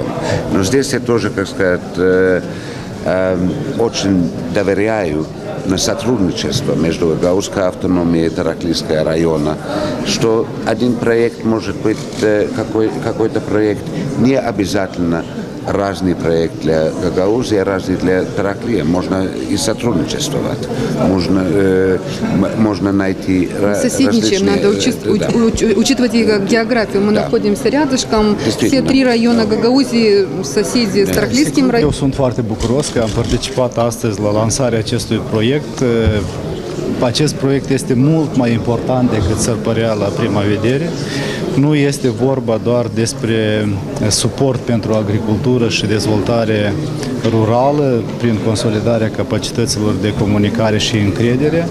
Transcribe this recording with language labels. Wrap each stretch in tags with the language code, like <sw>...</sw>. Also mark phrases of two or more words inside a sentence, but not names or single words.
<ru>Но здесь я тоже, очень доверяю на сотрудничество между Гагаузской автономией и Тараклийского района, что один проект может быть какой-то проект, не обязательно разный проект для Гагаузии, разный для Тараклии. Можно и сотрудничествовать. Можно найти соседничаем, надо учитывать географию. Мы находимся рядышком. Все три района Гагаузии, соседи с Тараклийским районом.</ru> <ro>Eu sunt foarte bucuros că am participat astăzi la lansarea acestui proiect. Acest proiect este mult mai important decât s-ar părea la prima vedere. Nu este vorba doar despre suport pentru agricultură și dezvoltare rurală prin consolidarea capacităților de comunicare și încredere.</ro>